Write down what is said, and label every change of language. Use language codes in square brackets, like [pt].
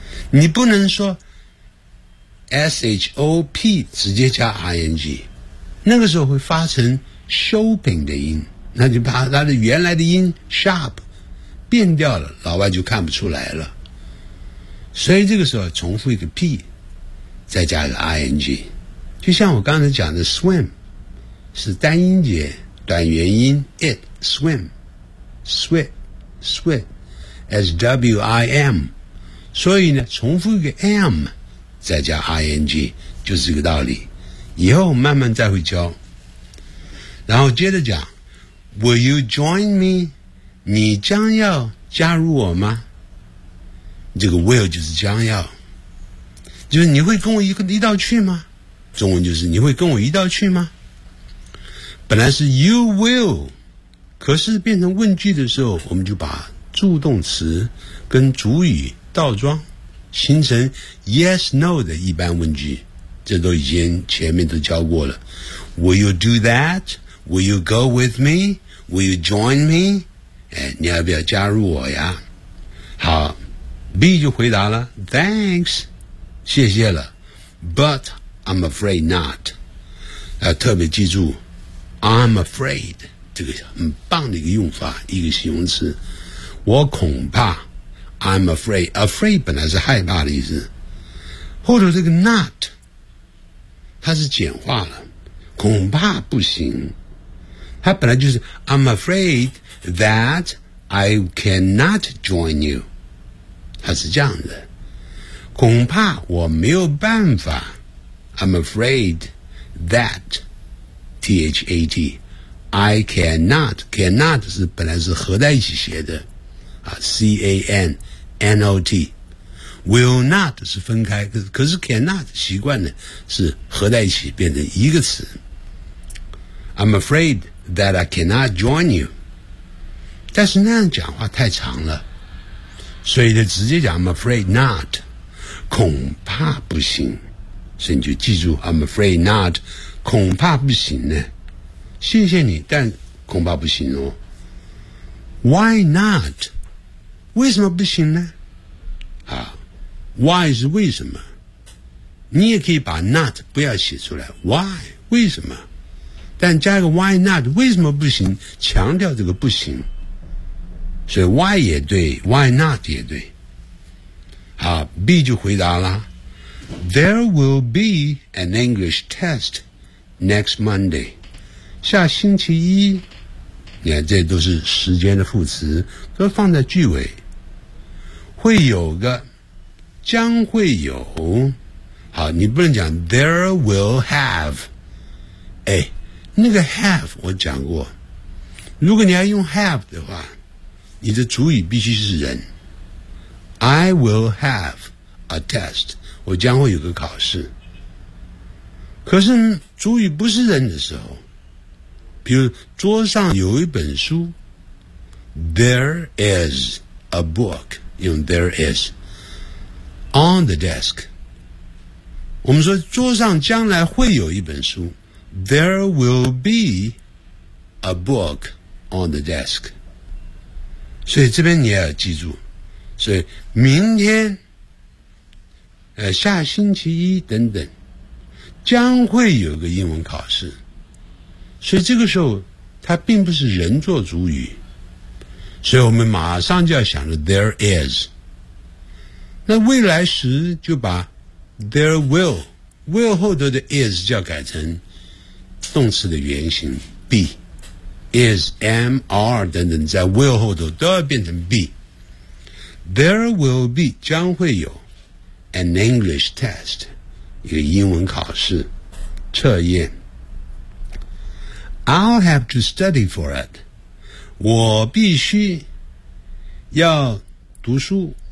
[zh] 你不能说 shop 直接加 ing， 那个时候会发成 shopping 的音，那就把它的原来的音 shop 变掉了，老外就看不出来了。所以这个时候重复一个 p， 再加一个 ing， 就像我刚才讲的 swim。是单音节短元音 it swim swit swit as W-I-M， 所以呢重复一个 M 再加 ING 就是这个道理，以后慢慢再会教。然后接着讲 [en] Will you join me？ [zh] 你将要加入我吗？这个 will 就是将要，就是你会跟我 一道去吗？中文就是你会跟我一道去吗？本来是 [en] you will， [zh] 可是变成问句的时候，我们就把助动词跟主语倒装，形成 yes no 的一般问句。这都已经前面都教过了。 [en] Will you do that? Will you go with me? Will you join me? [zh] 哎，你要不要加入我呀？好 ，B 就回答了 ， [en] Thanks， [zh] 谢谢了 ， [en] But I'm afraid not。 [zh] 特别记住 ， [en] I'm afraid [zh] 这个很棒的一个用法，一个形容词。我恐怕 ， [en] I'm afraid。 [zh] Afraid 本来是害怕的意思，后头这个 not。它是简化了，恐怕不行。它本来就是 [en] I'm afraid that I cannot join you， [zh] 它是这样的，恐怕我没有办法。 [en] I'm afraid that THAT I cannot， [zh] cannot 是本来是合在一起写的、啊、CANNOTWill not 是分开，可是 cannot 习惯的是合在一起变成一个词。 [en] I'm afraid that I cannot join you， [zh] 但是那样讲话太长了，所以就直接讲 [en] I'm afraid not， [zh] 恐怕不行。所以你就记住 [en] I'm afraid not， [zh] 恐怕不行呢。谢谢你，但恐怕不行哦。 [en] Why not？ [zh] 为什么不行呢？啊？ Why 是为什么？你也可以把 not 不要写出来。 Why 为什么？但加一个 [en] why not [zh] 为什么不行？强调这个不行。所以 why 也对 ，why not 也对。好 ，B 就回答了。 [en] There will be an English test next Monday， [zh] 下星期一。你看，这都是时间的副词，都放在句尾。会有个。将会有，好，你不能讲 [en] there will have， [zh] 哎，那个 have 我讲过，如果你要用 have 的话，你的主语必须是人。 [en] I will have a test， [zh] 我将会有个考试。可是主语不是人的时候，比如桌上有一本书， [en] there is a book， [zh] 用 there isOn the desk， 我们说桌上将来会有一本书， [en] There will be a book on the desk。 [zh] 所以这边你也要记住，所以明天、下星期一等等将会有个英文考试。所以这个时候它并不是人做主语，所以我们马上就要想着 There is。那未来时就把 there will， will 后头的 is 就要改成动词的原形 be， is， am， are 等等，在 will 后头都要变成 be。 [en] There will be [zh] 将会有 [en] an English test， [zh] 一个英文考试测验。 [en] I'll have to study for it， [zh] 我必须要读书。